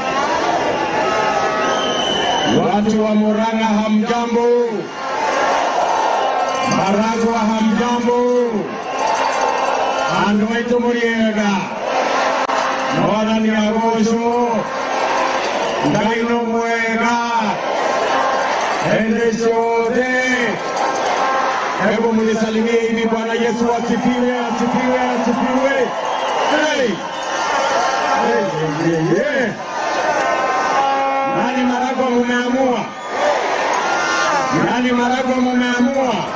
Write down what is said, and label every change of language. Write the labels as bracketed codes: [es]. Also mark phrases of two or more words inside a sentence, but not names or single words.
[sw] Watu wa Murang'a hamjambo. Maragwa hamjambo. [ki] Andu wetu muriega. Mwathani agocwo. Ngai no mwega. Hende ciothe. [sw] Hebu munisalimie hivi. Bwana Yesu asifiwe, asifiwe, asifiwe. Hey! Nani Maragwa mumeamua? Nani Maragwa mumeamua?